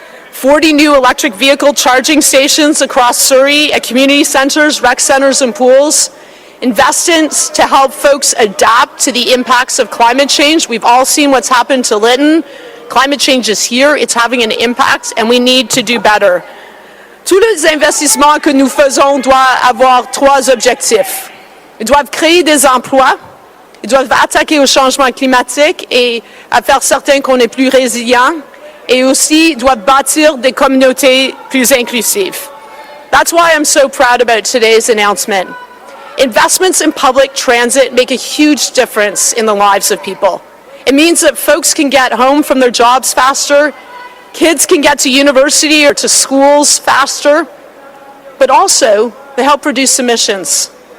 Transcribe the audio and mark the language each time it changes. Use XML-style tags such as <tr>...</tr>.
<en>40 new electric vehicle charging stations across Surrey at community centres, rec centres and pools. Investments to help folks adapt to the impacts of climate change. We've all seen what's happened to Lytton. Climate change is here, it's having an impact, and we need to do better.</en> <fr>Tous les investissements que nous faisons doivent avoir trois objectifs. Ils doivent créer des emplois, ils doivent attaquer au changement climatique et à faire certain qu'on est plus résilient, et aussi doivent bâtir des communautés plus inclusives.</fr> <en>That's why I'm so proud about today's announcement. Investments in public transit make a huge difference in the lives of people. It means that folks can get home from their jobs faster, kids can get to university or to schools faster, but also they help reduce emissions.</en>